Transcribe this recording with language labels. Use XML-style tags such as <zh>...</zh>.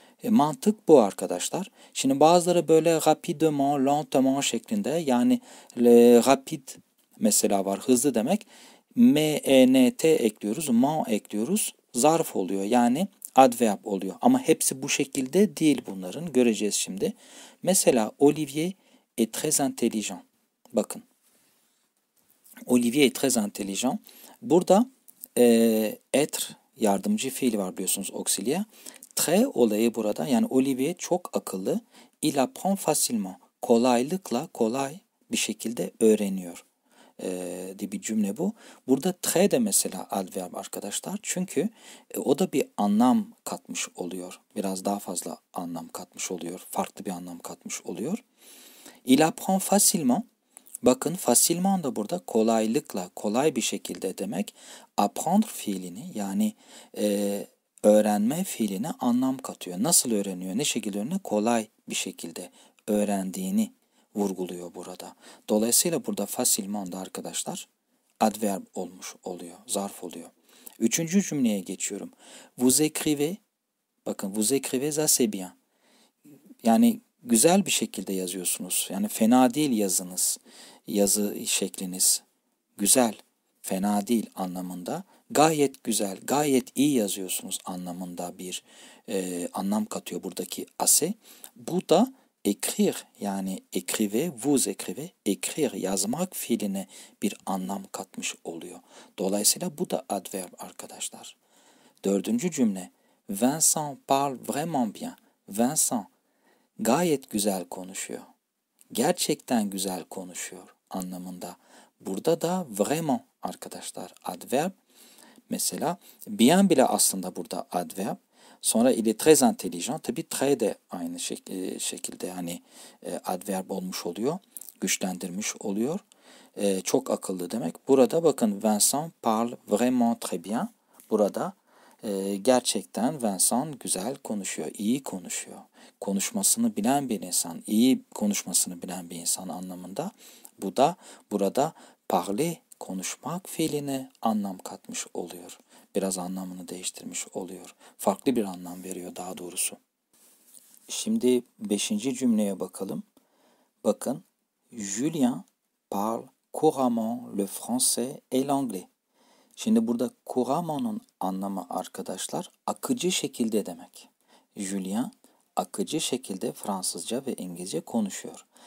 <tr>Mantık bu arkadaşlar. Şimdi bazıları böyle rapidement, lentement şeklinde yani rapid mesela var hızlı demek. M-E-N-T ekliyoruz, man ekliyoruz. Zarf oluyor yani adverb oluyor. Ama hepsi bu şekilde değil bunların. Göreceğiz şimdi. Mesela</tr> <fr>Olivier est très intelligent.</fr> <tr>Bakın.</tr> <fr>Olivier est très intelligent.</fr> <tr>Burada être yardımcı fiil var biliyorsunuz auxiliaire. Très olayı burada yani Olivier çok akıllı.</tr> <fr>Il apprend facilement.</fr> <tr>Kolaylıkla kolay bir şekilde öğreniyor diye bir cümle bu. Burada très de mesela adverb arkadaşlar. Çünkü o da bir anlam katmış oluyor. Biraz daha fazla anlam katmış oluyor. Farklı bir anlam katmış oluyor.</tr> <fr>Il apprend facilement.</fr> <tr>Bakın facilement da burada kolaylıkla, kolay bir şekilde demek. Apprendre fiilini yani öğrenme fiiline anlam katıyor. Nasıl öğreniyor, ne şekilde öğreniyor? Kolay bir şekilde öğrendiğini vurguluyor burada. Dolayısıyla burada facilement da arkadaşlar adverb olmuş oluyor, zarf oluyor. Üçüncü cümleye geçiyorum.</tr> <fr>Vous écrivez,</fr> <tr>bakın</tr> <fr>vous écrivez assez bien.</fr> <tr>Yani güzel bir şekilde yazıyorsunuz. Yani fena değil yazınız. Yazı şekliniz güzel, fena değil anlamında. Gayet güzel, gayet iyi yazıyorsunuz anlamında bir anlam katıyor buradaki assez. Bu da écrire yani écrivez, vous écrivez, écrire yazmak fiiline bir anlam katmış oluyor. Dolayısıyla bu da adverb arkadaşlar. Dördüncü cümle.</tr> <fr>Vincent parle vraiment bien.</fr> <tr>Vincent gayet güzel konuşuyor. Gerçekten güzel konuşuyor anlamında. Burada da vraiment arkadaşlar adverb. Mesela bien bile aslında burada adverb. Sonra</tr> <fr>il est très intelligent.</fr> <tr>Tabii très de aynı şekilde hani adverb olmuş oluyor. Güçlendirmiş oluyor. Çok akıllı demek. Burada bakın</tr> <fr>Vincent parle vraiment très bien.</fr> <tr>Burada gerçekten Vincent güzel konuşuyor, iyi konuşuyor. Konuşmasını bilen bir insan, iyi konuşmasını bilen bir insan anlamında. Bu da burada parler, konuşmak fiiline anlam katmış oluyor. Biraz anlamını değiştirmiş oluyor. Farklı bir anlam veriyor daha doğrusu. Şimdi 5. cümleye bakalım. Bakın,</tr> <fr>Julien parle couramment le français et l'anglais.</fr> <tr>Şimdi burada couramment'ın anlamı arkadaşlar akıcı şekilde demek. Julien akıcı şekilde Fransızca ve İngilizce konuşuyor.</tr>